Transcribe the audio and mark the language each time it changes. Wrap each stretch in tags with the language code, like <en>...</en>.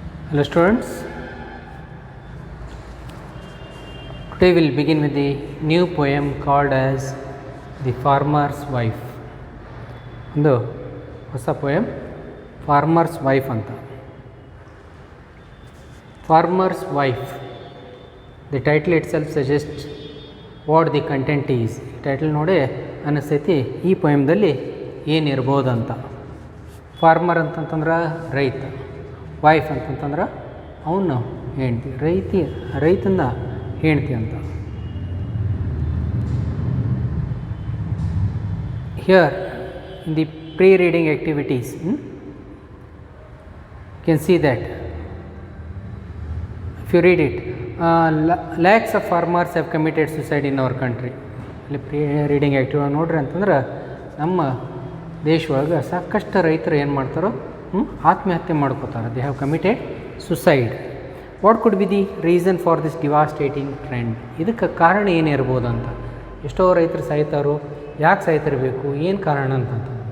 <en>Hello students, today we will begin with the new poem called as The Farmer's Wife.</en> <kn>ಒಂದು ಹೊಸ poem Farmer's Wife ಅಂತ.</kn> <en>Farmer's Wife, the title itself suggests what the content is.</en> <kn>Title ನೋಡಿ ಅನ್ನಿಸ್ತೈತಿ ಈ ಪೊಯಮ್ದಲ್ಲಿ ಏನಿರ್ಬೋದಂತ. Farmer ಅಂತಂತಂದ್ರೆ ರೈತ, wife ಅಂತಂತಂದ್ರೆ ಅವನು ಹೆಂಡ್ತಿ, ರೈತನ ಹೆಂಡ್ತಿ ಅಂತ.</kn> <en>Here in the pre-reading activities can see that if you read it, lakhs of farmers have committed suicide in our country.</en> <kn>ಇಲ್ಲಿ ಪ್ರೀ-ರೀಡಿಂಗ್ ಆ್ಯಕ್ಟಿವ್ ನೋಡ್ರಿ ಅಂತಂದ್ರೆ ನಮ್ಮ ದೇಶದೊಳಗೆ ಸಾಕಷ್ಟು ರೈತರು ಏನು ಮಾಡ್ತಾರೋ ಆತ್ಮಹತ್ಯೆ ಮಾಡ್ಕೋತಾರೆ.</kn> <en>They have committed suicide. What could be the reason for this devastating trend?</en> <kn>ಇದಕ್ಕೆ ಕಾರಣ ಏನಿರ್ಬೋದು ಅಂತ. ಎಷ್ಟೋ ರೈತರು ಸಾಯ್ತಾರೋ, ಯಾಕೆ ಸಾಯ್ತಿರಬೇಕು, ಏನು ಕಾರಣ ಅಂತಂತ.</kn>